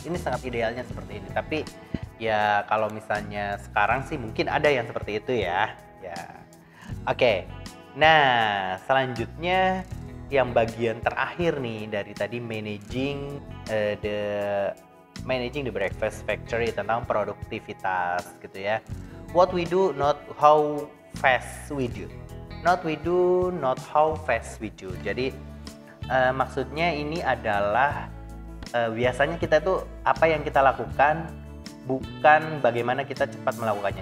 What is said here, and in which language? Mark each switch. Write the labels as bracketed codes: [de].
[id] Ini sangat idealnya seperti ini. Tapi ya kalau misalnya sekarang sih mungkin ada yang seperti itu ya. Oke. Nah, selanjutnya yang bagian terakhir nih dari tadi managing the breakfast factory tentang produktivitas gitu ya. [en] What we do, not how fast we do. Not we do, not how fast we do. [id] Jadi maksudnya ini adalah biasanya kita tuh apa yang kita lakukan, bukan bagaimana kita cepat melakukannya.